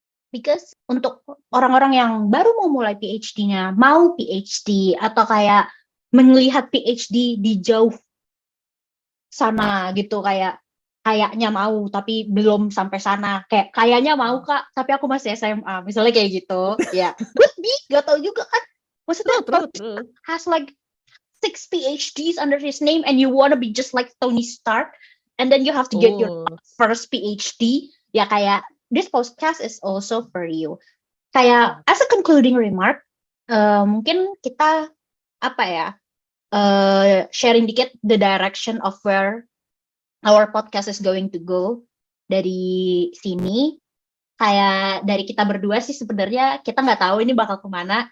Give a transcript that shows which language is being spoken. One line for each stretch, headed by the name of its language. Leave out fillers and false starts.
English: Because
Indonesian: untuk orang-orang yang baru mau mulai PhD-nya, mau PhD atau kayak melihat PhD di jauh sana gitu, kayaknya mau tapi belum sampai sana, kayaknya mau Kak tapi aku masih SMA misalnya kayak gitu ya.
English: Could be,
Indonesian: gak tau juga kan, maksudnya
English: True. has like 6 PhDs under his name and you wanna be just like Tony Stark and then you have to get your first PhD ya. Kayak this podcast is also for you. Kayak as a concluding remark,
Indonesian: mungkin kita apa ya,
English: sharing dikit the direction of where our podcast is going to go
Indonesian: dari sini. Kayak dari kita berdua sih sebenarnya kita nggak tahu ini bakal kemana.